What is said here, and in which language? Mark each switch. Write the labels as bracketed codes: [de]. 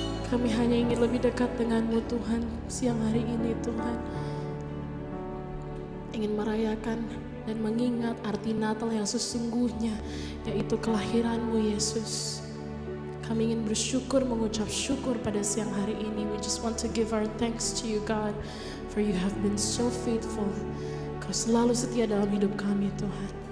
[id] Kami hanya ingin lebih dekat dengan-Mu Tuhan siang hari ini Tuhan. Ingin merayakan dan mengingat arti Natal yang sesungguhnya, yaitu kelahiran-Mu Yesus. Kami ingin bersyukur, mengucap syukur pada siang hari ini. [en] We just want to give our thanks to You God, for You have been so faithful. [id] Kau selalu setia dalam hidup kami Tuhan.